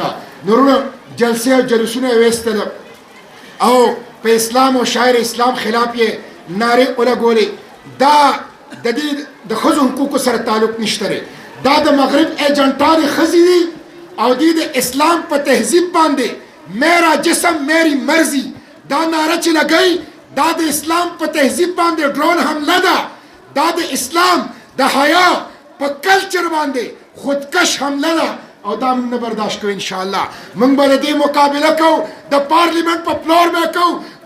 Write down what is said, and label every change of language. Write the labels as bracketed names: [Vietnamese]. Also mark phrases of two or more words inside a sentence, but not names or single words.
[Pashto] نورونه جلسې او جلوسونه یې ویستله او په اسلام او شاعر اسلام خلاف یې نارې ولګولې. دا د دې د ښځو حقوقو سره تعلق نشته دی. دا د مغرب ایجنټانې ښځې دي او دوی د اسلام په تهذیب باندې [Urdu] میرا جسم میری مرضی [Pashto] دا نعره چې لګی دا د اسلام په تهذیب باندې ډرون حمله ده دا د اسلام د حیا په کلچر باندې خودکش حمله ده او دا موږ نه برداشت کوو انشاءالله موږ به د دې مقابله کوو د پارلیمنت په فلور به کوو په